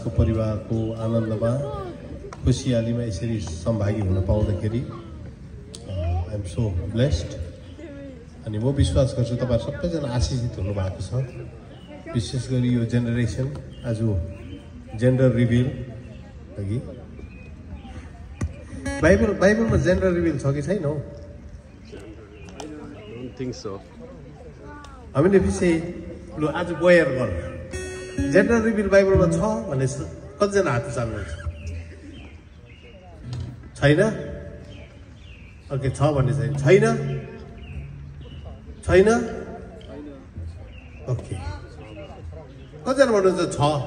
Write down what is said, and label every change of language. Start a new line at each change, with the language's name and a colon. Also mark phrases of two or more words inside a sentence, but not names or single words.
Nepali: को परिवारको आनन्दमा, खुसियालीमा यसरी सहभागी हुन पाउँदाखेरि,
English: अ, I am so blessed।
Nepali: अनि म विश्वास गर्छु तपाईँहरू सबैजना आशिषित हुनुभएको छ। विशेष गरी यो जेनेरेसन, आज
English: gender reveal,
Nepali: हगि? बाइबल, बाइबलमा
English: gender reveal
Nepali: छ कि छैन हौ?
English: I don't think so।
Nepali: हामीले पछि, लु, आज बोयर गर।
English: gender reveal
Nepali: बाइबलमा छ भन्ने स-, कतिजना हात उचाल्नुहुन्छ? छैन? ओके, छ भन्ने छैन। छैन? छैन? ओके। कतिजना भन्नुहुन्छ छ?